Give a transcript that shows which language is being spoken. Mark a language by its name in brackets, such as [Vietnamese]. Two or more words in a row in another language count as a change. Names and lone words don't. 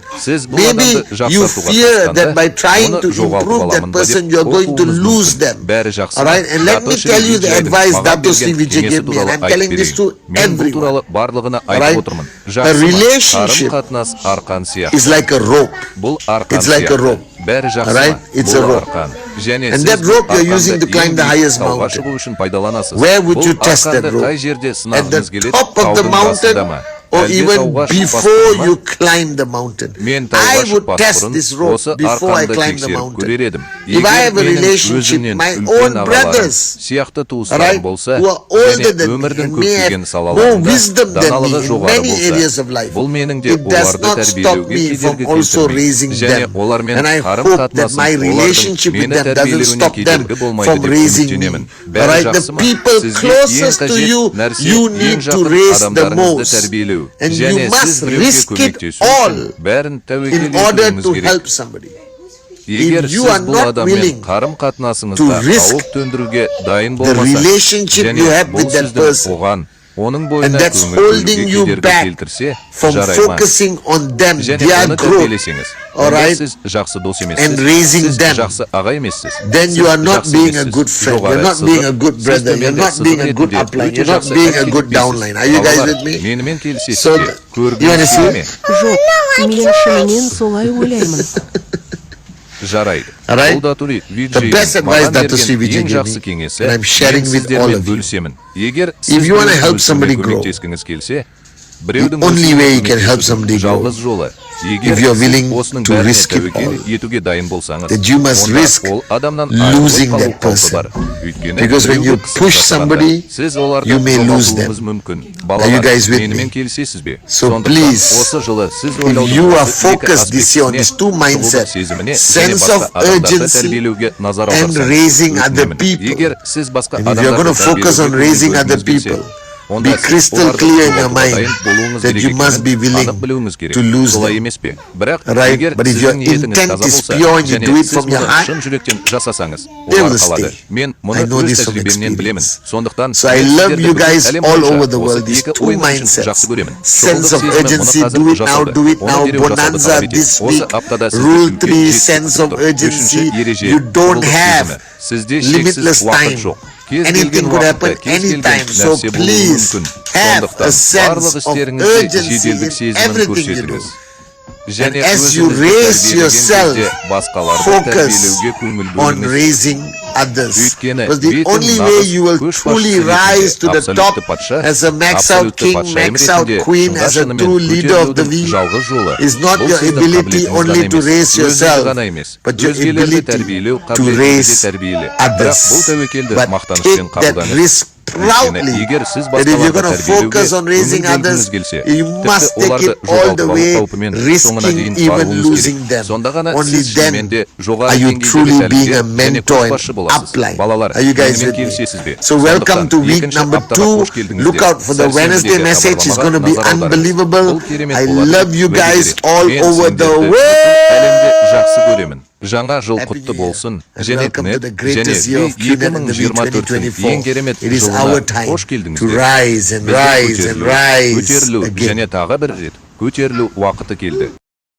[English] Maybe you fear that by trying to improve that person, you're going to lose them. Alright, and let me tell you the advice Dato Sri Vijay gave me, and I'm telling this to everyone. Alright, a relationship is like a rope. It's like a rope. [Kazakh] бәрі жақсы [English] Right? [Kazakh] ма? [English] It's a [Kazakh] Бұл [English] rope. [Kazakh] арқан. Және [English] And [Kazakh] сіз [English] that rope you're [Kazakh] арқанды [English] using to climb the [Kazakh] ең биік [English] highest [Kazakh] тауға [English] mountain. [Kazakh] шығу үшін пайдаланасыз. [English] Where would you [Kazakh] Бұл [English] test that [Kazakh] арқанды [English] rope? [Kazakh] қай жерде [English] At [Kazakh] сынағыңыз [English] the [Kazakh] келеді? [English] top of the [Kazakh] Таудың [English] mountain, [Kazakh] басында ма? [English] or [Kazakh] Әлде [English] even [Kazakh] тауға [English] before [Kazakh] шықпас бұрын [English] you [Kazakh] ма? [English] climb the mountain. [Kazakh] Мен [English] I [Kazakh] тауға [English] would [Kazakh] шықпас [English] test [Kazakh] бұрын [English] this rope [Kazakh] осы [English] before I [Kazakh] арқанды [English] climb the [Kazakh] тексеріп [English] mountain. [Kazakh] көрер едім. [English] If I have a [Kazakh] Егер менің [English] relationship, [Kazakh] өзімнен [English] my [Kazakh] үлкен [English] own [Kazakh] ағаларым [English] brothers, [Kazakh] сияқты туыстарым [English] right, [Kazakh] болса, [English] who are older [Kazakh] және [English] than me [Kazakh] өмірдің [English] and may have [Kazakh] көптеген [English] more [Kazakh] салаларында [English] wisdom than [Kazakh] даналығы [English] me in [Kazakh] жоғары [English] many areas of [Kazakh] болса, [English] life, [Kazakh] бұл менің де [English] it does [Kazakh] оларды [English] not stop [Kazakh] тәрбиелеуге [English] me from [Kazakh] кедергі [English] also [Kazakh] келтірмейді. [English] raising [Kazakh] Және [English] them. [Kazakh] олармен [English] And I hope that my [Kazakh] қарым-қатынасым [English] relationship with [Kazakh] олардың [English] them [Kazakh] мені [English] doesn't [Kazakh] тәрбиелеуіне [English] stop them [Kazakh] кедергі болмайды [English] from [Kazakh] деп [English] raising me. [Kazakh] үміттенемін. Бәрі [English] Right? The [Kazakh] жақсы ма? [English] people [Kazakh] Сізге ең [English] closest to [Kazakh] қажет [English] you, [Kazakh] нәрсе [English] you [Kazakh] ең [English] need to [Kazakh] жақын [English] raise the [Kazakh] адамдарыңызды [English] most. [Kazakh] тәрбиелеу. [English] And [Kazakh] Және [English] you [Kazakh] сіз [English] must [Kazakh] біреуге [English] risk it [Kazakh] көмектесу [English] all [Kazakh] үшін бәрін тәуекел [English] in order [Kazakh] етуіңіз [English] to [Kazakh] керек. [English] help somebody. [Kazakh] Егер [English] If you [Kazakh] сіз [English] are [Kazakh] бұл [English] not [Kazakh] адаммен [English] willing [Kazakh] қарым-қатынасыңызда [English] to risk [Kazakh] қауіп төндіруге дайын [English] the [Kazakh] болмасаңыз, [English] relationship [Kazakh] және [English] you have [Kazakh] бұл [English] with that [Kazakh] сіздің [English] person, [Kazakh] оған, оның [English] and [Kazakh] бойына [English] that's [Kazakh] көңіл [English] holding [Kazakh] бөлуге [English] you [Kazakh] кедергі [English] back [Kazakh] келтірсе, [English] from [Kazakh] жарай ма? [English] focusing on them, [Kazakh] Және [English] their [Kazakh] оны [English] growth, [Kazakh] тәрбиелесеңіз, [English] all [Kazakh] онда [English] right, [Kazakh] сіз жақсы дос [English] and [Kazakh] емессіз, [English] raising [Kazakh] сіз [English] them, [Kazakh] жақсы аға емессіз, [English] then you [Kazakh] сіз [English] are not [Kazakh] жақсы [English] being a [Kazakh] емессіз, [English] good friend, [Kazakh] жоғары [English] you're not [Kazakh] сызық, [English] being a good [Kazakh] сіз [English] brother, you're [Kazakh] төменде [English] not [Kazakh] сызық [English] being a good [Kazakh] ретінде [English] upline, [Kazakh] өте [English] you're not [Kazakh] жақсы [English] being a [Kazakh] әрекет [English] good [Kazakh] етпейсіз. [English] downline. Are you guys [Kazakh] Балалар, [English] with me? [Kazakh] менімен келісесіз [English] So, [Kazakh] бе? [English] you [Kazakh] Көргіңіз [English] wanna [Kazakh] келе [English] see? [Kazakh] ме? Жоқ, мен шынымен солай ойлаймын. Жарайды. [English] Alright? [Kazakh] Бұл датури [English] The best advice that the CVJ [Kazakh] ең [English] gave [Kazakh] жақсы [English] me, [Kazakh] кеңесі [English] and I'm sharing [Kazakh] мен [English] with all [Kazakh] сіздермен [English] of you. [Kazakh] бөлісемін. Егер [English] If [Kazakh] сіз [English] you wanna [Kazakh] өз [English] help [Kazakh] өсуіне [English] somebody grow, [Kazakh] көмектескіңіз келсе, біреудің [English] the only [Kazakh] өсуіне [English] way you can help [Kazakh] көмектесудің [English] somebody grow, [Kazakh] жалғыз жолы. Егер [English] if you're [Kazakh] сіз [English] willing [Kazakh] осының [English] to [Kazakh] бәріне [English] risk it [Kazakh] тәуекел [English] all, [Kazakh] етуге дайын болсаңыз, [English] that you must [Kazakh] онда [English] risk [Kazakh] ол адамнан [English] losing [Kazakh] айырылып [English] that [Kazakh] қалу қаупі [English] person. [Kazakh] бар. Өйткені [English] Because when you [Kazakh] біреуге қысым [English] push [Kazakh] жасағанда, [English] somebody, [Kazakh] сіз оларды [English] you may lose them. [Kazakh] жоғалтуыңыз мүмкін. [English] Are you [Kazakh] Балалар, [English] guys with me? [Kazakh] менімен келісесіз бе? [English] So [Kazakh] Сондықтан [English] please, [Kazakh] осы жылы сіз [English] if [Kazakh] ойлаудың [English] you are [Kazakh] осы екі [English] focused this year on [Kazakh] аспектісіне, [English] these two [Kazakh] сұлулық [English] mindsets, [Kazakh] сезіміне, және [English] sense [Kazakh] басқа [English] of [Kazakh] адамдарды [English] urgency [Kazakh] тәрбиелеуге назар [English] and [Kazakh] аударсаңыз, [English] raising other [Kazakh] өтінемін. [English] people, [Kazakh] Егер сіз басқа [English] and if you're going to [Kazakh] адамдарды [English] focus on [Kazakh] тәрбиелеуге [English] raising [Kazakh] көңіл [English] other [Kazakh] бөлгіңіз келсе, [English] people, [Kazakh] онда [English] be [Kazakh] сіз [English] crystal [Kazakh] оларды [English] clear in your [Kazakh] жоғалтуға [English] mind [Kazakh] дайын болуыңыз [English] that [Kazakh] керек [English] you must be [Kazakh] екенін [English] willing [Kazakh] анық білуіңіз керек. [English] to lose [Kazakh] Солай [English] them. [Kazakh] емес пе? Бірақ [English] Right? [Kazakh] егер [English] But if [Kazakh] сіздің [English] your [Kazakh] ниетіңіз [English] intent [Kazakh] таза [English] is [Kazakh] болса, [English] pure and you [Kazakh] және [English] do it [Kazakh] сіз [English] from your [Kazakh] мұны [English] heart, [Kazakh] шын жүректен жасасаңыз, [English] they [Kazakh] олар [English] will [Kazakh] қалады. [English] stay. [Kazakh] Мен [English] I [Kazakh] мұны [English] know [Kazakh] өз [English] this from [Kazakh] тәжірибемнен білемін. [English] experience. [Kazakh] Сондықтан [English] So I [Kazakh] мен [English] love [Kazakh] сіздерді [English] you [Kazakh] бүкіл [English] guys [Kazakh] әлем [English] all [Kazakh] бойынша [English] over the [Kazakh] осы [English] world, these [Kazakh] екі [English] two [Kazakh] ойын үшін [English] mindsets, [Kazakh] жақсы көремін. [English] sense [Kazakh] Шоғырлық [English] of [Kazakh] сезімі мұны [English] urgency, [Kazakh] қазір [English] do it now, [Kazakh] жасауды, [English] do it [Kazakh] оны [English] now, [Kazakh] дереу жасауды [English] bonanza [Kazakh] талап етеді. [English] this [Kazakh] Осы [English] week, [Kazakh] аптада сізді [English] rule [Kazakh] үлкен [English] 3, [Kazakh] жетістік [English] sense of [Kazakh] күтіп тұр. [English] urgency, [Kazakh] Үшінші ереже, [English] you don't [Kazakh] шоғырлық [English] have [Kazakh] сезімі. Сізде шексіз [English] limitless [Kazakh] уақыт [English] time. [Kazakh] жоқ. Кез [English] Anything [Kazakh] келген [English] could [Kazakh] уақытта, [English] happen [Kazakh] кез келген [English] anytime. So [Kazakh] нәрсе болуы [English] please [Kazakh] мүмкін. [English] have a [Kazakh] Сондықтан [English] sense [Kazakh] барлық [English] of [Kazakh] істеріңізде [English] urgency [Kazakh] жеделдік [English] in [Kazakh] сезімін [English] everything you do. [Kazakh] көрсетіңіз. Және [English] as you [Kazakh] өзіңізді [English] raise [Kazakh] тәрбиелеген [English] yourself, [Kazakh] кезде басқаларды [English] focus [Kazakh] тәрбиелеуге көңіл [English] on [Kazakh] бөліңіз. [English] raising others. [Kazakh] Өйткені [English] Because the [Kazakh] бетін [English] only way [Kazakh] нағыз [English] you will [Kazakh] көшбасшы [English] truly [Kazakh] ретінде, [English] rise to the top [Kazakh] абсолютті патша, [English] as a max out [Kazakh] абсолютті [English] king, [Kazakh] патшайым [English] max out [Kazakh] ретінде [English] queen, [Kazakh] шыңға [English] as a [Kazakh] шынымен [English] true leader of the [Kazakh] көтерілудің [English] week [Kazakh] жалғыз жолы. [English] is not [Kazakh] Бұл [English] your [Kazakh] сіздің [English] ability [Kazakh] қабілетіңіз [English] only [Kazakh] ғана [English] to [Kazakh] емес, [English] raise [Kazakh] өзіңіз [English] yourself, [Kazakh] ғана емес, [English] but your [Kazakh] өзгелерді [English] ability [Kazakh] тәрбиелеу [English] to [Kazakh] қабілетіңізде [English] raise [Kazakh] тәрбиелі. Бірақ бұл [English] others. [Kazakh] тәуекелді [English] But [Kazakh] мақтанышпен [English] take that [Kazakh] қабылдаңыз. [English] risk proudly [Kazakh] Егер сіз [English] that if you're [Kazakh] басқаларды [English] going to focus on [Kazakh] тәрбиелеуге [English] raising [Kazakh] көңіл [English] others, [Kazakh] бөлгіңіз келсе, [English] you must [Kazakh] тіпті [English] take [Kazakh] оларды [English] it all the [Kazakh] жоғалтып алу [English] way, [Kazakh] қаупімен соңына [English] risking [Kazakh] дейін [English] even [Kazakh] баруыңыз [English] losing [Kazakh] керек. [English] them. [Kazakh] Сонда ғана [English] Only [Kazakh] сіз шынымен де [English] then [Kazakh] жоғары [English] are you [Kazakh] деңгейдегі [English] truly being a [Kazakh] тәрбие және [English] mentor [Kazakh] көшбасшы [English] and [Kazakh] боласыз. [English] upline. [Kazakh] Балалар, [English] Are you guys [Kazakh] менімен [English] with me? [Kazakh] келісесіз бе? [English] So welcome to [Kazakh] Сондықтан [English] week [Kazakh] екінші [English] number [Kazakh] аптаға [English] 2. [Kazakh] қош келдіңіздер. [English] Look out for the Wednesday [Kazakh] Сәрсенбідегі [English] message. It's going to be [Kazakh] хабарламаға назар аударыңыз. [English] unbelievable. [Kazakh] Бұл керемет [English] I [Kazakh] болады. [English] love you [Kazakh] Уәде [English] guys [Kazakh] береді. [English] all [Kazakh] Мен [English] over the [Kazakh] сендерді [English] world. [Kazakh] әлемде жақсы көремін. Жаңа жыл [English] Happy [Kazakh] құтты [English] New Year. [Kazakh] болсын. [English] And [Kazakh] Және [English] welcome to [Kazakh] TNET [English] the [Kazakh] және [English] greatest year of TNET in the year [Kazakh] 2024-тің [English] 2024. [Kazakh] ең керемет [English] It is [Kazakh] жылына [English] our time [Kazakh] қош [English] to [Kazakh] келдіңіздер. [English] rise and [Kazakh] Біздің [English] rise and rise [Kazakh] көтерілу [English] again. [Kazakh] және тағы бір рет көтерілу уақыты келді.